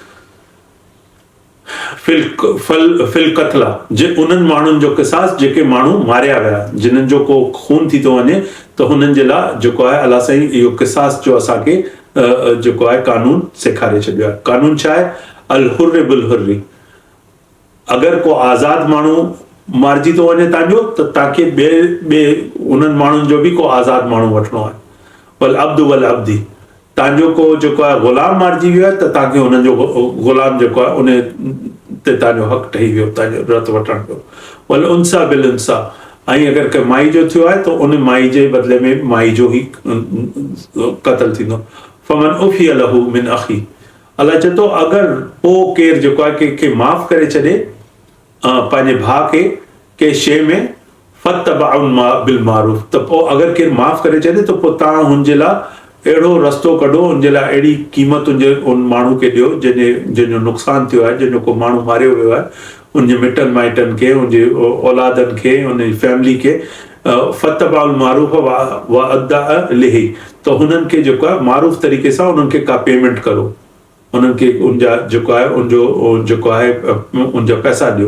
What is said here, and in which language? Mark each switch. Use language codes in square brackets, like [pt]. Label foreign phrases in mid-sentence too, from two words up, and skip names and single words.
[ar] في القتلى, [sd] उन्हनि माण्हुनि जो क़िसास जेके माण्हू मारिया विया, जिन्हनि जो को खून थी थो वञे, त हुननि जे लाइ जेको आहे अल्लाह साईं इहो क़िसास जो असांखे जेको आहे कानून सेखारे छॾियो आहे। कानून छा आहे? [ar] الحر بالحر, [sd] अगरि को आज़ाद माण्हू मारिजी थो वञे तव्हांजो, त तव्हांखे ॿिए उन्हनि माण्हुनि जो बि को आज़ाद माण्हू वठिणो आहे। [ar] والعبد والعبد, [sd] तव्हांजो को जेको आहे ग़ुलाम मारिजी वियो आहे त तव्हांखे हुननि जो ग़ुलाम जेको आहे उन ते तव्हांजो हक़ ठही वियो, तव्हांजो रत वठण जो। [ar] والأنثى بالأنثى, [sd] ऐं अगरि कंहिं माई जो थियो आहे त उन माई जे बदिले में माई जो ई क़त्ल थींदो। [ar] فمن عفي له من أخي, [sd] अल्लाह चए थो अगरि पोइ केरु जेको आहे कंहिंखे माफ़ करे छॾे पंहिंजे भाउ खे कंहिं शइ में, फतबअन [ar] بالمعروف, [sd] त पोइ अगरि केरु माफ़ करे छॾे त पोइ तव्हां हुनजे लाइ अहिड़ो रस्तो कढो, हुनजे लाइ अहिड़ी क़ीमत उन माण्हू खे ॾियो जंहिंजो नुक़सानु थियो आहे, जंहिंजो को माण्हू मारियो वियो आहे, उनजे मिटनि माइटनि खे, उनजे औलादनि खे, उनजी फैमिली खे, [ar] فاتباع المعروف وأداء إليه, [sd] त हुननि खे जेको आहे मारूफ़ तरीक़े सां उन्हनि खे का पेमेंट करो, उन्हनि खे उनजा जेको आहे उनजो जेको आहे उनजा पैसा ॾियो।